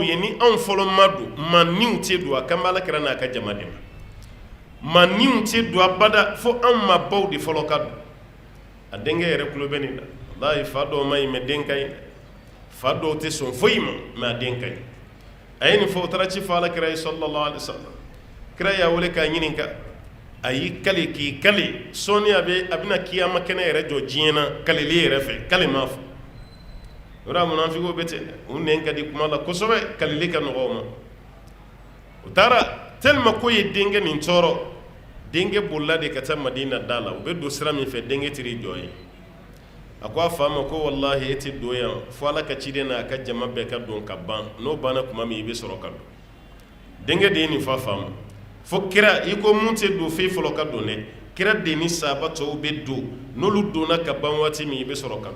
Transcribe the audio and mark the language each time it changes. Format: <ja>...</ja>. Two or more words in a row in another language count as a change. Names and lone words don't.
<bm>ye ni anw fɔlɔ ma don maaniw tɛ don a kan bɛ Alakira n'a ka jama de ma maaniw tɛ don abada fo anw maabaw de fɔlɔ ka don a denkɛ yɛrɛ tulo bɛ nin na walahi fa dɔw ma ɲi mais den ka ɲi fa dɔw tɛ sɔn foyi ma mais a den ka ɲi a ye nin fɔ o taara ci fɔ Alakira ye</bm> <ar>صلى الله عليه وسلم</ar> <bm>kira y'a wele k'a ɲininka a y'i kale k'i kale sɔɔni a bɛna kiyama kɛnɛ yɛrɛ jɔ diɲɛ na kaleli yɛrɛ fɛ kale m'a fɔ yɔrɔ munafiqu bɛ ten u nɛn ka di kuma la kosɛbɛ kaleli ka nɔgɔ u ma u taara tellement ko ye denkɛ nin tɔɔrɔ denkɛ bolila de ka taa Madina da la u bɛ don sira min fɛ denkɛ tiri jɔ ye a ko a fa ma ko wallahi e tɛ don yan fo Ala ka ciden n'a ka jama bɛɛ ka don ka ban n'o banna tuma min i bɛ sɔrɔ ka don denkɛ de ye nin fɔ a fa ma fo kira i ko mun tɛ don f'i fɔlɔ ka don dɛ kira de ni sahaba tɔw bɛ don n'olu donna ka ban waati min i bɛ sɔrɔ ka don</bm>